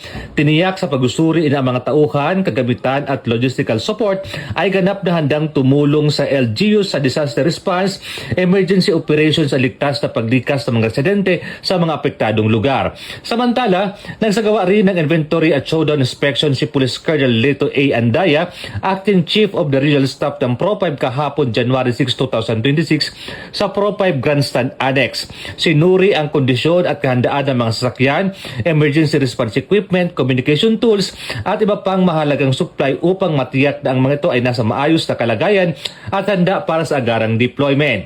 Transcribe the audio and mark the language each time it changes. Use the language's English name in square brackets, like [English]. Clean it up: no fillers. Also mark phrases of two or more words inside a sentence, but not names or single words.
[Filipino] Tiniyak sa pag-usuri ng mga tauhan, kagamitan at [English] logistical support [Filipino] ay ganap na handang tumulong sa LGU sa [English] disaster response, emergency operations [Filipino] at ligtas na paglikas ng mga residente sa mga apektadong lugar. Samantala, nagsagawa rin ng inventory at [English] showdown inspection [Filipino] si Police Colonel Lito A. Andaya, [English] Acting Chief of the Regional Staff [Filipino] ng Pro-5 kahapon January 6, 2026 sa Pro-5 Grandstand Annex. Sinuri ang kondisyon at kahandaan ng mga sasakyan, [English] emergency response equipment, communication tools [Filipino] at iba pang mahalagang supply upang matiyak na ang mga ito ay nasa maayos na kalagayan at handa para sa agarang deployment.